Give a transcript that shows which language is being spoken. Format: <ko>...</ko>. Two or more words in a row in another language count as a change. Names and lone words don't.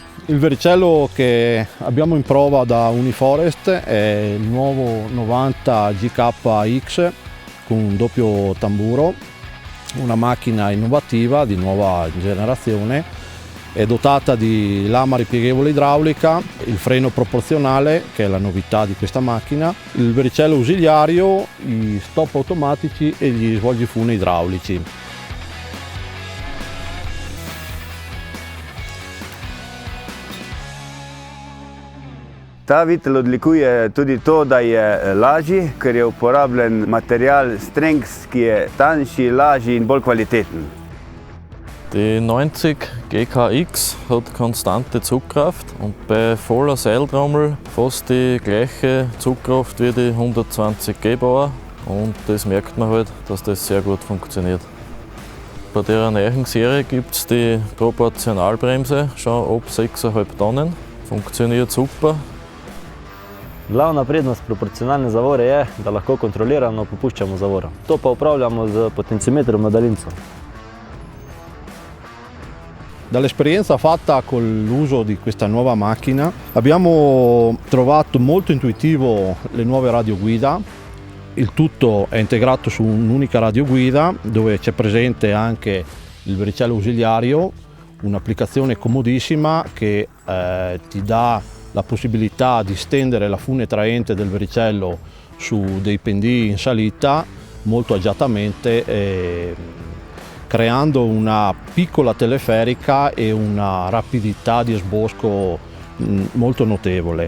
<it>Il vericello che abbiamo in prova da Uniforest è il nuovo 90GKX con un doppio tamburo, una macchina innovativa di nuova generazione. È dotata di lama ripieghevole idraulica, il freno proporzionale, che è la novità di questa macchina, il vericello ausiliario, gli stop automatici e gli svolgifune idraulici.</it> <sl>Ta vitel odlikuje tudi to, da je lažji, ker je uporabljen material Strengths, ki je tanjši, lažji in bolj kvaliteten.</sl> <de>Die 90 GKX hat konstante Zugkraft und bei voller Seiltrommel fast die gleiche Zugkraft wie die 120 G-Bauer, und das merkt man halt, dass das sehr gut funktioniert. Bei der neuen Serie gibt es die Proportionalbremse schon ab 6,5 Tonnen, funktioniert super.</de> <sl>Glavna prednost proporcionalne zavore je, da lahko kontrolirano popuščamo zavoro. To pa upravljamo z potenciometrom na daljinco.</sl> <it>Dall'esperienza fatta con l'uso di questa nuova macchina abbiamo trovato molto intuitivo le nuove radioguida. Il tutto è integrato su un'unica radioguida dove c'è presente anche il vericello ausiliario, un'applicazione comodissima che ti dà la possibilità di stendere la fune traente del vericello su dei pendii in salita molto agiatamente, creando una piccola teleferica e una rapidità di sbosco molto notevole.</it>